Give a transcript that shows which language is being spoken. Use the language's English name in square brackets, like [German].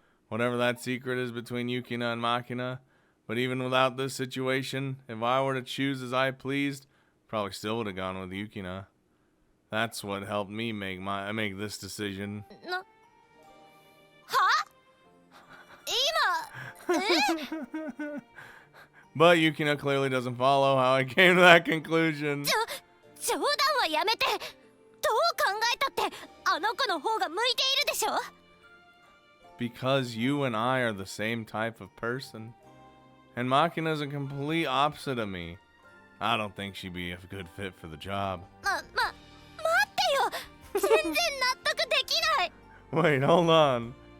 [English] Whatever that secret is between Yukina and Machina. But even without this situation, if I were to choose as I pleased, probably still would have gone with Yukina. That's what helped me make this decision. [Japanese] は？今 [English] But Yukina clearly doesn't follow how I came to that conclusion. [Japanese] 冗談はやめて。どう考えたってあの子の方が向いているでしょ。 [English] Because you and I are the same type of person. And Machina's a complete opposite of me. I don't think she'd be a good fit for the job. [Japanese] 待ってよ。全然納得できない。 [English] Wait, hold on.